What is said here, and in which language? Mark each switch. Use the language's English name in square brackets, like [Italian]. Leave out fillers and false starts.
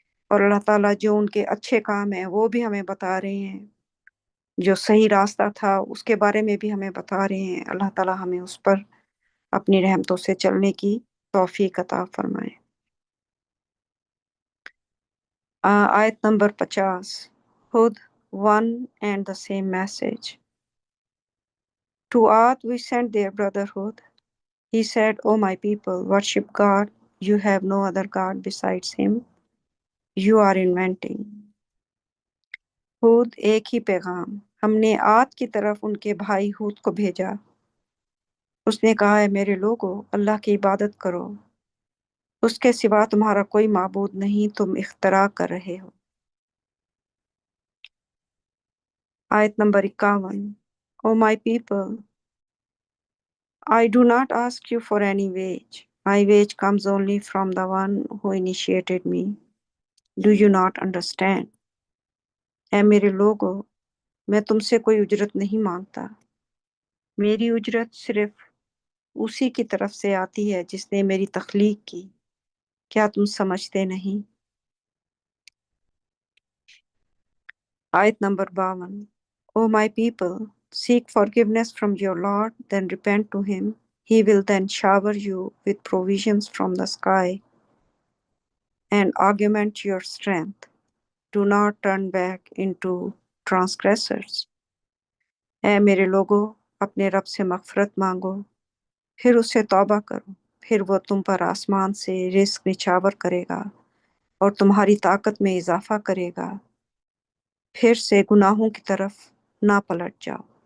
[Urdu] اور اللہ تعالیٰ جو ان کے اچھے کام ہیں وہ بھی ہمیں بتا رہے ہیں، جو صحیح راستہ تھا اس کے بارے میں بھی ہمیں بتا رہے ہیں۔ اللہ تعالیٰ ہمیں اس پر اپنی رحمتوں سے چلنے کی توفیق عطا فرمائے۔ آیت نمبر 50، خود one and the same message. [English] To Ad we sent their brotherhood. He said, O my people, worship God. You have no other God besides him. You are inventing. [Urdu] ہود ایک ہی پیغام، ہم نے عاد کی طرف ان کے بھائی ہود کو بھیجا۔ اس نے کہا ہے میرے لوگو، اللہ کی عبادت کرو، اس کے سوا تمہارا کوئی معبود نہیں، تم اختراع کر رہے ہو۔ آیت number 51، O my people, I do not ask you for any wage. [English] My wage comes only from the one who initiated me. Do you not understand? [Urdu] اے میرے لوگو، میں تم سے کوئی اجرت نہیں مانگتا، میری اجرت صرف اسی کی طرف سے آتی ہے جس نے میری تخلیق کی۔ کیا تم سمجھتے نہیں؟ آیت number 52، O my people, seek forgiveness from your Lord, then repent to him. [English] He will then shower you with provisions from the sky and augment your strength. Do not turn back into transgressors. [Urdu] اے میرے لوگو، اپنے رب سے مغفرت مانگو، پھر اس سے توبہ کرو، پھر وہ تم پر آسمان سے رزق نچھاور کرے گا اور تمہاری طاقت میں اضافہ کرے گا، پھر سے گناہوں کی طرف نہ پلٹ جاؤ۔